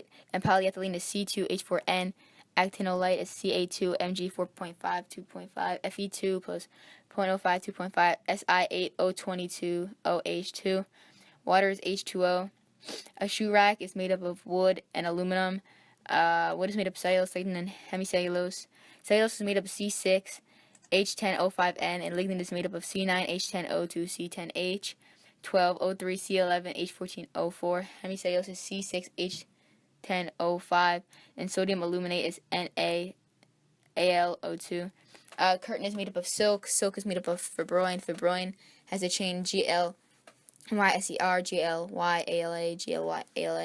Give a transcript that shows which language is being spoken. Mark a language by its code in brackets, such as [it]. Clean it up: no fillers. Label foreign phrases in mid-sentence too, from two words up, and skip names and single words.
[en] And polyethylene is C2H4N. Actinolite is Ca2Mg 4.5 2.5 Fe2 plus 0.05 2.5 Si8O22 OH2. Water is H2O. A shoe rack is made up of wood and aluminum. Wood is made up of cellulose, lignin, and hemicellulose. Cellulose is made up of C6H10O5N, and lignin is made up of C9H10O2, C10H12O3, C11H14O4. Hemicellulose is C6H10O5, and sodium aluminate is NaAlO2. Curtain is made up of silk. Silk is made up of fibroin. Fibroin has a chain GLYSER, GLYALA, GLYALA.